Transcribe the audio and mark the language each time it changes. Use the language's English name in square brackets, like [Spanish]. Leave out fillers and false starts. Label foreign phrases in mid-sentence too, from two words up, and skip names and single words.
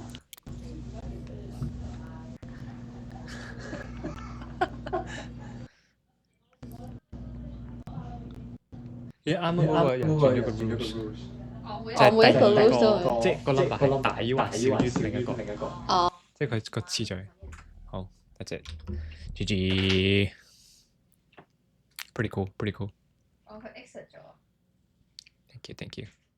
[Cantonese] 咦，啱啱嗰個人轉咗個 rules，我就係每一個第 rules 都會即係個 number 係大於還少於另一個，哦，即係佢個次序。 [English] 好 ，that's it。GG。Pretty cool，pretty cool。 [Cantonese] 佢 exit 咗。 [English] Thank you，thank you。